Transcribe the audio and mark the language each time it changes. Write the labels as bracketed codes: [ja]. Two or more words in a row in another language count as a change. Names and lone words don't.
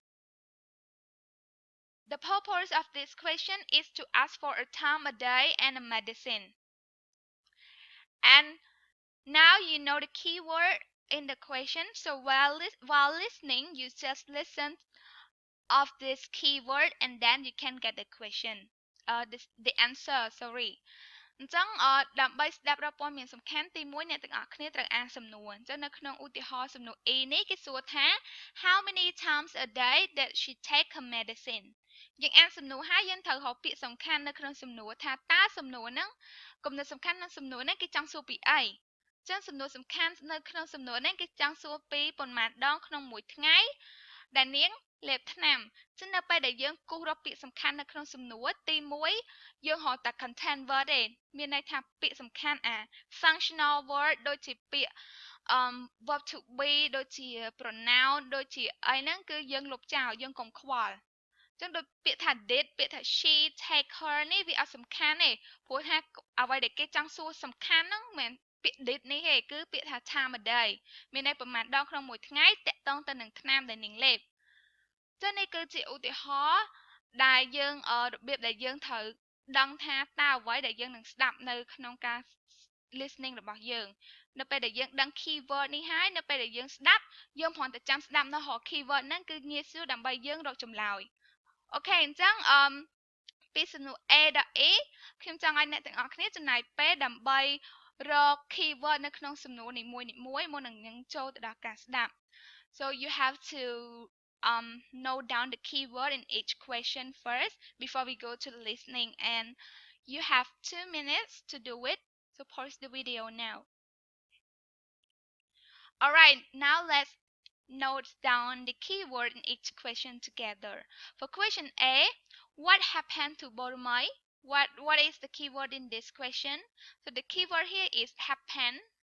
[en] The purpose of this question is to ask for a time a day and a medicine. And now you know the keyword in the question. So while listening, you just listen of this keyword and then you can get the question. The answer, sorry. [km] អញ្ចឹងដើម្បីស្ដាប់រកព័ត៌មានសំខាន់ទី1អ្នកទាំងអស់គ្នាត្រូវអានសំណួរអញ្ចឹងនៅក្នុងឧទាហរណ៍សំណួរ E នេះគេសួរថា [en] How many times a day did she take her medicine [km] យើងអានសំណួរហើយយើងត្រូវរកពាក្យសំខាន់នៅក្នុងសំណួរថាតើសំណួរហ្នឹងគំនិតសំខាន់ក្នុងសំណួរហ្នឹងគេចង់សួរពីអីអញ្ចឹងសំណួរសំខាន់នៅក្នុងសំណួរហ្នឹងគេចង់សួរពីប៉ុន្មានដងក្នុងមួយថ្ងៃដែលនាងលេបថ្នាំចឹងនៅពេលដែលយើងគូសរកពាក្យសំខាន់នៅក្នុង សំណួរទី1យើងរកតែ [en] content word [km] ទេមានន័យថាពាក្យសំខាន់ [en] functional word [km] ដូចជាពាក្យ [en] verb to be [km] ដូចជា pronoun ដូចជាអីហ្នឹងគឺយើងលុបចោលយើងកុំខ្វល់ចឹងដូចពាក្យថា did ពាក្យថា [en] she take her [km] នេះវាអត់សំខាន់ទេព្រោះថាអ្វីដែលគេចង់សួរ សំខាន់ហ្នឹងមិនមែនពាក្យ did នេះទេគឺពាក្យថា [en] time a day [km] មានន័យប្រមាណដងក្នុងមួយថ្ងៃតាក់ទងទៅនឹងថ្នាំដែលនាងលេបចឹងនេះគឺជាឧទាហរណ៍ដែលយើងរបៀបដែលយើងត្រូវ ដឹងថាតើអ្វីដែលយើងនឹងស្ដាប់នៅក្នុងការ listening របស់យើងនៅពេលដែលយើងដឹង keyword នេះហើយនៅពេលដែលយើងស្ដាប់យើងគ្រាន់តែចាំស្ដាប់នៅរក keyword ហ្នឹងគឺងាយ ស្រួលដើម្បីយើងរកចម្លើយអូខេអញ្ចឹងពីសំណួរ A ដល់ E ខ្ញុំចង់ឲ្យអ្នកទាំងអស់គ្នាចំណាយពេលដើម្បីរក keyword នៅក្នុងសំណួរនីមួយៗមុននឹងយើងចូលទៅដល់ការស្ដាប់ [en] so you have to note down the keyword in each question first before we go to the listening and you have 2 minutes to do it so pause the video now alright now let's note down the keyword in each question together for question A what happened to Boromai what is the keyword in this question so the keyword here is happen